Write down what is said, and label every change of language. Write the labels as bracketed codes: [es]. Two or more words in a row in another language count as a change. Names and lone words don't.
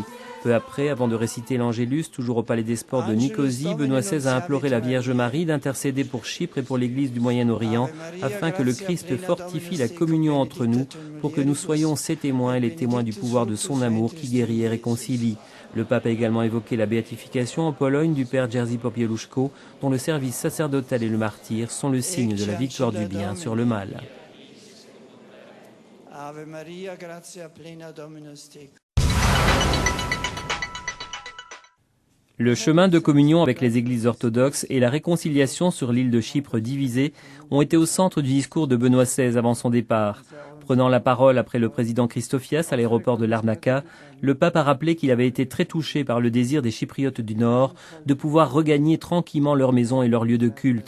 [fr] Peu après, avant de réciter l'Angélus, toujours au Palais des Sports de Nicosie, Benoît XVI a imploré la Vierge Marie d'intercéder pour Chypre et pour l'Église du Moyen-Orient, afin que le Christ fortifie la communion entre nous, pour que nous soyons ses témoins et les témoins du pouvoir de son amour qui guérit et réconcilie. Le pape a également évoqué la béatification en Pologne du père Jerzy Popieluszko, dont le service sacerdotal et le martyre sont le signe de la victoire du bien sur le mal. [la] Ave Maria, gratia plena Dominus tecum. [fr] Le chemin de communion avec les églises orthodoxes et la réconciliation sur l'île de Chypre divisée ont été au centre du discours de Benoît XVI avant son départ. Prenant la parole après le président Christofias à l'aéroport de Larnaca, le pape a rappelé qu'il avait été très touché par le désir des Chypriotes du Nord de pouvoir regagner tranquillement leur maison et leur lieu de culte.